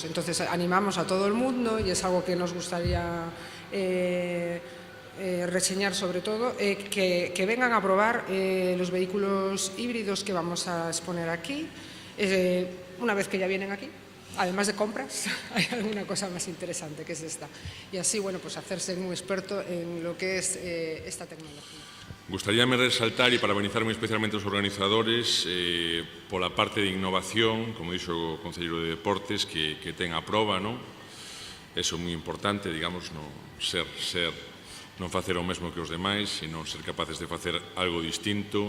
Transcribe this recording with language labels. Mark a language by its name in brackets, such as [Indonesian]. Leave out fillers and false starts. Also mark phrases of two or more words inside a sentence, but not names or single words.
[Spanish] Entonces animamos a todo el mundo, y es algo que nos gustaría reseñar sobre todo, que vengan a probar los vehículos híbridos que vamos a exponer aquí. Una vez que ya vienen aquí, además de compras, hay alguna cosa más interesante que es esta. Y así, bueno, pues hacerse un experto en lo que es esta tecnología. [Galician] Gustaríame resaltar e parabenizar moi especialmente os organizadores pola parte de innovación, como dixo o Concelleiro de Deportes, que ten a proba, non? Eso é moi importante, digamos, non facer o mesmo que os demais, sino ser capaces de facer algo distinto.